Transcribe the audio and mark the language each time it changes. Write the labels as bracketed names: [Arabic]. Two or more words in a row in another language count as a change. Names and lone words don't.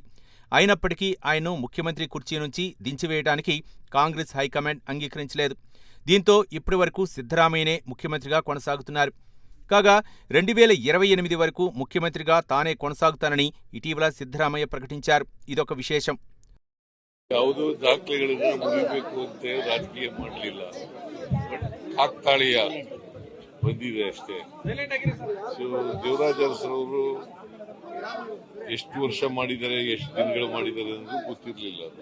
[Telugu] అయినప్పటికీ ఆయన్ను ముఖ్యమంత్రి కుర్చీ నుంచి దించివేయడానికి కాంగ్రెస్ హైకమాండ్ అంగీకరించలేదు. దీంతో ఇప్పటివరకు సిద్ధరామయ్యనే ముఖ్యమంత్రిగా కొనసాగుతున్నారు. కాగా 2028 వరకు ముఖ్యమంత్రిగా తానే కొనసాగుతానని ఇటీవల సిద్ధరామయ్య ప్రకటించారు. ఇదొక విశేషం. [Kannada] ಯಾವುದೋ ದಾಖಲೆಗಳನ್ನ ಮುರಿಬೇಕು ಅಂತ ರಾಜಕೀಯ ಮಾಡಲಿಲ್ಲ, ಬಟ್ ಕಾಕ್ತಾಳೀಯ ಬಂದಿದೆ ಅಷ್ಟೇ. ಸೊ ದೇವರಾಜ ಅರಸರವರು ಎಷ್ಟು ವರ್ಷ ಮಾಡಿದ್ದಾರೆ, ಎಷ್ಟು ದಿನಗಳು ಮಾಡಿದ್ದಾರೆ ಅನ್ನೋದು ಗೊತ್ತಿರಲಿಲ್ಲ.